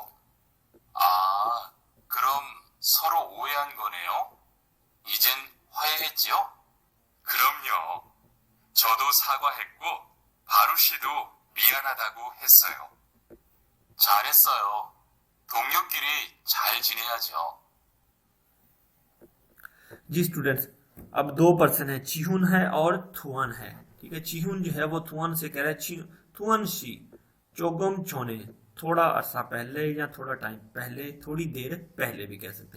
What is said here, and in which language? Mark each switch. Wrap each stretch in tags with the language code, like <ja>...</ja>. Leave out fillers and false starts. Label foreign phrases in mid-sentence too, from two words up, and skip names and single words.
<ko>아, 그럼 서로 오해한 거네요? 이젠 화해했지요? 그럼요. 저도 사과했고 바루 씨도 미안하다고 했어요. 잘했어요. 동료끼리 잘 지내야죠.</ko> <ur>جی اسٹوڈنٹس، اب 2 پرسن ہے، چیہون ہے اور تھوان ہے. ٹھیک ہے، چیہون جو ہے وہ تھوان سے کہہ رہا ہے تھوان شی</ur> <ko>조금 전에,</ko> <ur>تھوڑا عرصہ پہلے یا تھوڑا ٹائم پہلے، تھوڑی دیر پہلے بھی کہہ سکتے ہیں.</ur>